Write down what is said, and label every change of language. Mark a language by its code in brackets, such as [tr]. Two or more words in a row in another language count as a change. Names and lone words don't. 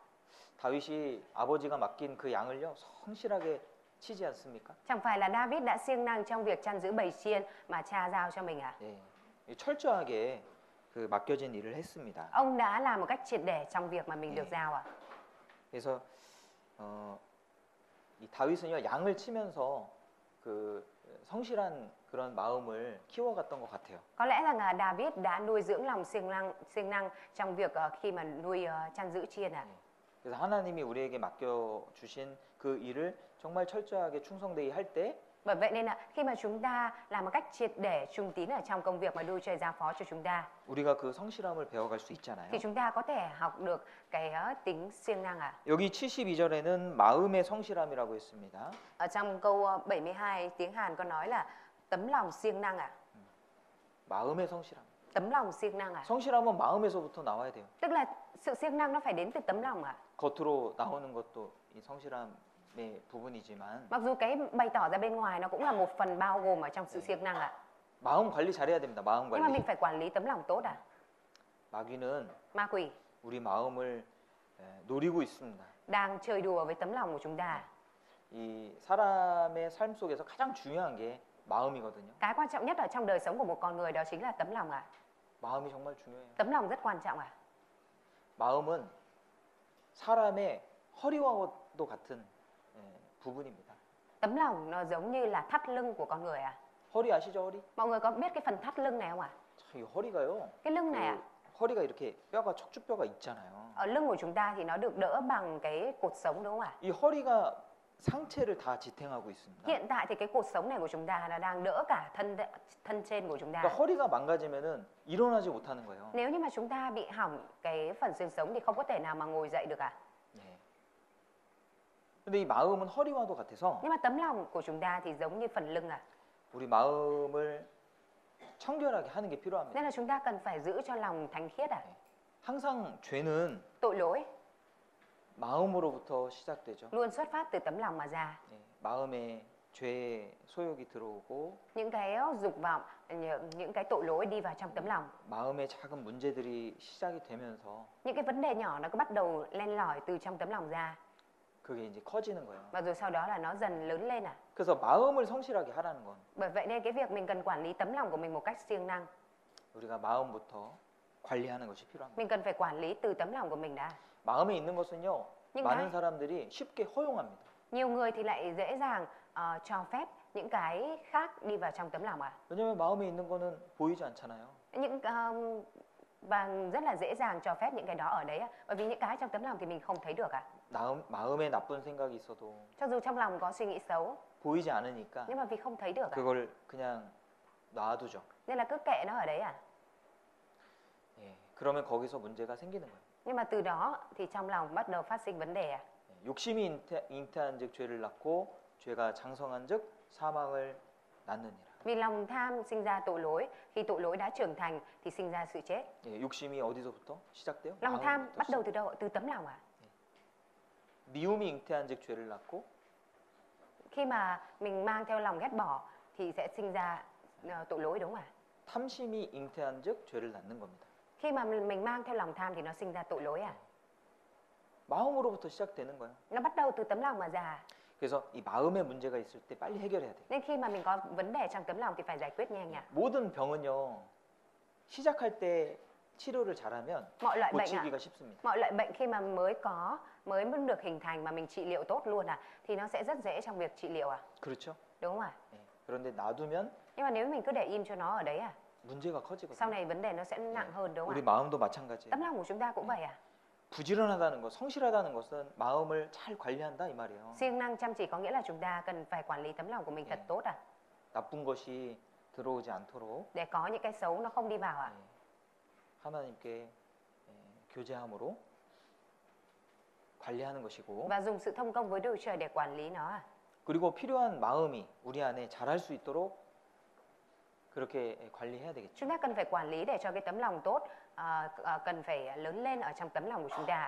[ko] 다윗이 아버지가 맡긴 그 양을요 성실하게 치지 않습니까? [vi] Chẳng phải là David đã siêng năng trong việc chăn giữ bầy chiên mà cha giao cho mình à? [ko] 예, 철저하게 그 맡겨진 일을 했습니다. [vi] Ông đã làm một cách triệt để trong việc mà mình được [ko] 네. [vi] giao à? [ko] 그래서 이 다윗은요 양을 치면서 그 성실한 그런 마음을 키워갔던 것 같아요. [vi] Có lẽ rằng David đã nuôi dưỡng lòng siêng năng trong việc khi mà nuôi chăn giữ chiên à? [ko] 그래서 하나님이 우리에게 맡겨 주신 그 일을 정말 철저하게 충성되게 할 때 [vi] Bởi vậy nên là khi mà chúng ta làm một cách triệt để trung tín ở trong công việc mà Đức Trời giao phó cho chúng ta [ko] 우리가 그 성실함을 배워갈 수 있잖아요. [vi] thì chúng ta có thể học được cái tính siêng năng à? [ko] 여기 72절에는 마음의 성실함이라고 했습니다. [vi] Ở trong câu 72 tiếng Hàn có nói là tấm lòng siêng năng à? [ko] 마음의 성실함. [vi] Tấm lòng siêng năng à? [ko] 성실함은 마음에서부터 나와야 돼요. [vi] Tức là sự siêng năng nó phải đến từ tấm lòng à? [ko] 겉으로 나오는 것도 이 성실함의 부분이지만 [vi] Mặc dù cái bày tỏ ra bên ngoài nó cũng là một phần bao gồm ở trong sự siêng năng ạ. [ko] 마음 관리 잘해야 됩니다. 마음 [vi] Nhưng mà [ko] 관리. [vi] mình phải quản lý tấm lòng tốt à? [ko] 마귀는 [vi] Ma quỷ [ko] 우리 마음을 노리고 있습니다. [vi] đang chơi đùa với tấm lòng của chúng ta. [ko] 이 사람의 삶 속에서 가장 중요한 게 마음이거든요. [vi] Cái quan trọng nhất ở trong đời sống của một con người đó chính là tấm lòng ạ. [ko] 마음이 정말 중요해요. [vi] Tấm lòng rất quan trọng ạ. [ko] 마음은 사람의 허리와도 같은 부분입니다. [vi] Tấm lòng nó giống như là thắt lưng của con người ạ. [ko] 허리 아시죠, 허리? [vi] Mọi người có biết cái phần thắt lưng này không ạ? [ko] 참, 이 허리가요. [vi] Cái lưng này ạ. [ko] 허리가 이렇게 뼈가 척추뼈가 있잖아요. [vi] Ở lưng của chúng ta thì nó được đỡ bằng cái cột sống đúng không ạ? [ko] 이 허리가 상체를 다 지탱하고 있습니다. [vi] Hiện tại thì cái cột sống này của chúng ta nó đang đỡ cả thân trên của chúng ta. [ko] 그러니까 허리가 망가지면은 일어나지 못하는 거예요. [vi] Nếu như mà chúng ta bị hỏng cái phần xương sống thì không có thể nào mà ngồi dậy được ạ. [ko] 예. 근데 이 마음은 허리와도 같아서 [vi] Nhưng mà tấm lòng của chúng ta thì giống như phần lưng ạ. [ko] 우리 마음을 청결하게 하는 게 필요합니다. [vi] Nên là chúng ta cần phải giữ cho lòng thánh khiết ạ. [ko] 항상 죄는 [vi] Tội lỗi [ko] 마음으로부터 시작되죠. [vi] luôn xuất phát từ tấm lòng mà ra. [ko] 예. 마음에 죄의 소욕이 들어오고 [vi] Những cái dục vọng, những cái tội lỗi đi vào trong tấm lòng. [ko] 마음의 작은 문제들이 시작이 되면서 [vi] Những cái vấn đề nhỏ nó cứ bắt đầu len lỏi từ trong tấm lòng ra. [ko] 그게 이제 커지는 거예요. [vi] Và rồi sau đó là nó dần lớn lên ạ. [ko] 그래서 마음을 성실하게 하라는 건 [vi] Bởi vậy nên cái việc mình cần quản lý tấm lòng của mình một cách siêng năng. [ko] 우리가 마음부터 관리하는 것이 필요합니다. [vi] Mình cần phải quản lý từ tấm lòng của mình đã. [ko] 마음에 있는 것은요. [vi] Nhưng [ko] 많은 [vi] cái [ko] 사람들이 쉽게 허용합니다. [vi] nhiều người thì lại dễ dàng cho phép những cái khác đi vào trong tấm lòng ạ. 왜냐하면 마음에 있는 거는 보이지 않잖아요. Và rất là dễ dàng cho phép những cái đó ở đấy ạ. Bởi vì những cái trong tấm lòng thì mình không thấy được ạ. [ko] 마음에 나쁜 생각이 있어도 [vi] Cho dù trong lòng có suy nghĩ xấu [ko] 보이지 않으니까 [vi] nhưng mà vì không thấy được ạ. [ko] 그걸 그냥 놔두죠. [vi] Nên là cứ kệ nó ở đấy ạ. [ko] 예, 그러면 거기서 문제가 생기는 거예요. [vi] Nhưng mà từ đó thì trong lòng bắt đầu phát sinh vấn đề ạ. [ko] 예, 욕심이 잉태한즉 죄를 낳고 죄가 장성한즉 사망을 낳느니라. [vi] Vì lòng tham sinh ra tội lỗi, khi tội lỗi đã trưởng thành thì sinh ra sự chết. [ko] 예, 욕심이 어디서부터 시작돼요? [vi] Lòng tham [ko] 마음부터 [vi] bắt đầu từ đâu? Từ tấm lòng ạ. [ko] 미움이 잉태한즉 죄를 낳고 [vi] Khi mà mình mang theo lòng ghét bỏ thì sẽ sinh ra tội lỗi đúng không ạ? [ko] 탐심이 잉태한즉 죄를 낳는 겁니다. [vi] Khi mà mình mang theo lòng tham thì nó sinh ra tội lỗi à? [ko] 마음으로부터 시작되는 거예요. [vi] Nó bắt đầu từ tấm lòng mà ra. [ko] 그래서 이 마음의 문제가 있을 때 빨리 해결해야 돼요. [vi] Nên khi mà mình có vấn đề trong tấm lòng thì phải giải quyết nhanh ạ. [ko] 모든 병은요. 시작할 때 치료를 잘하면 [vi] Mọi loại bệnh ạ. [ko] 고치기가 쉽습니다. [vi] Mọi loại bệnh khi mà mới được hình thành mà mình trị liệu tốt luôn thì nó sẽ rất dễ trong việc trị liệu [ko] 그렇죠? [vi] Đúng không ạ? [ko] 예. 그런데 놔두면 [vi] Nhưng mà nếu mình cứ để im cho nó ở đấy [ko] 문제가 [vi] sau [ko] 커지거든요. [vi] này vấn đề nó sẽ nặng hơn đúng [ko] 우리 [vi] không ạ? [ko] 마음도 마찬가지예요. [vi] Tấm lòng của chúng ta cũng vậy [ko] 부지런하다는 것, 성실하다는 것은 마음을 잘 관리한다 이 말이에요. [vi] Siêng năng chăm chỉ có nghĩa là chúng ta cần phải quản lý tấm lòng của mình thật tốt [ko] 나쁜 것이 들어오지 않도록 [vi] để có những cái xấu nó không đi vào [ko] 하나님께 교제함으로 관리하는 것이고 [vi] Và dùng sự thông công với Đức Chúa Trời để quản lý nó [ko] 그리고 필요한 마음이 우리 안에 자랄 수 있도록 그렇게 관리해야 되겠죠. [vi] Chúng ta cần phải quản lý để cho cái tấm lòng tốt cần phải lớn lên ở trong tấm lòng của chúng ta.